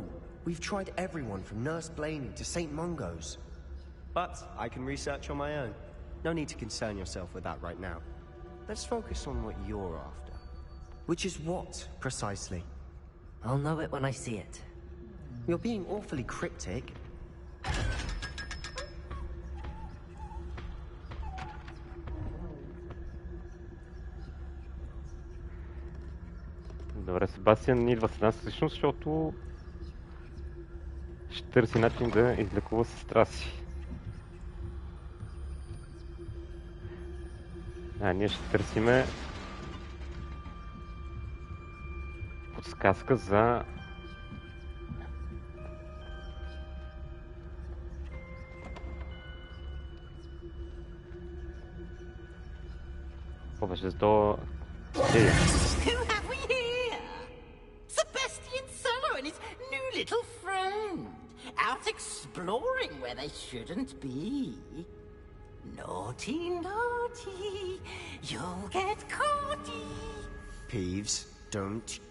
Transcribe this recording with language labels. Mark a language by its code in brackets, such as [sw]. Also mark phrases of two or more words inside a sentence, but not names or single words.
[en] We've tried everyone from Nurse Blaney to St. Mungo's. But I can research on my own. No need to concern yourself with that right now. Let's focus on what you're after. Which is what, precisely? I'll know it when I see it. You're being awfully cryptic. [bg] Добре, Себастиан идва с нас всъщност, защото ще търси начин да излекува сестра си. Ние ще търсиме подсказка за по-вече до книга. [en] Who have we here? Sebastian Solo and his new little friend. Out exploring where they shouldn't be. Naughty, naughty, you'll get caughty. Peeves, don't you...